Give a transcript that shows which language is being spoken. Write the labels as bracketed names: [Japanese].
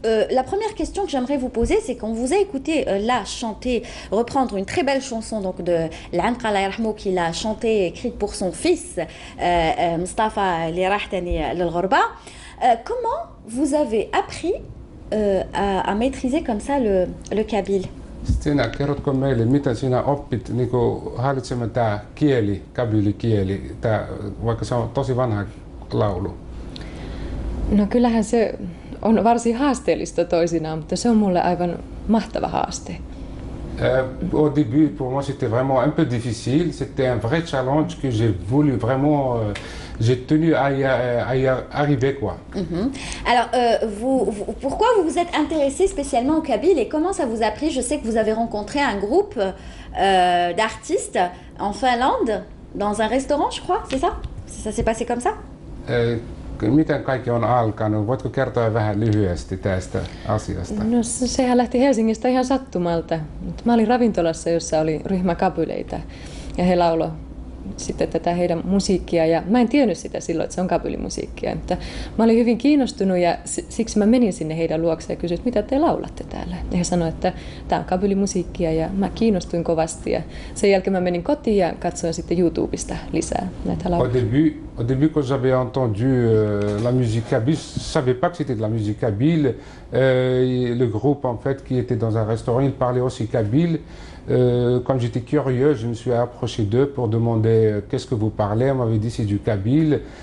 [French] La première question que j'aimerais vous poser, c'est qu'on vous a écouté là chanter, reprendre une très belle chanson donc de l'Anqa [Arabic] Allah yarhamou [French] qu'il a chantée, écrite pour son fils Mustafa li rah tani lil-Ghorba. Comment vous avez appris à maîtriser comme ça le kabyle? [Finnish] Stina, kerrotko meille, mitä sinä oppit niinku hallitsemaan tää kieli, kabylikieli, vaikka se on tosi vanha laulu? No kyllähän se on varsin haasteellista toisinaan, mutta se on mulle aivan mahtava haaste. [French] Au début, pour moi, c'était vraiment un peu difficile. C'était un vrai challenge que j'ai voulu vraiment, j'ai tenu à y arriver, quoi. Alors, pourquoi vous vous êtes intéressé spécialement au kabyle et comment ça vous a pris? Je sais que vous avez rencontré un groupe d'artistes en Finlande, dans un restaurant, je crois, c'est ça? Ça s'est passé comme ça? [Finnish] Miten kaikki on alkanut? Voitko kertoa vähän lyhyesti tästä asiasta? No sehän lähti Helsingistä ihan sattumalta. Mä olin ravintolassa, jossa oli ryhmä kabyleitä ja he lauloivat sitten tätä heidän musiikkia ja mä en tiennyt sitä silloin, että se on kabylimusiikkia, mutta mä olin hyvin kiinnostunut ja siksi mä menin sinne heidän luokseen ja kysyin, mitä te laulatte täällä. Ja he sanoivat, että tää on kabylimusiikkia ja mä kiinnostuin kovasti ja sen jälkeen mä menin kotiin ja katsoin sitten YouTubesta lisää näitä lauluja. [French] Au début, quand j'avais entendu la musique kabyle, je savais pas que c'était de la musique kabyle. Le groupe en fait qui était dans un restaurant, il parlait aussi kabyle. Comme j'étais curieux, je me suis approché d'eux pour demander qu'est-ce que vous parlez. On m'avait dit c'est du kabyle.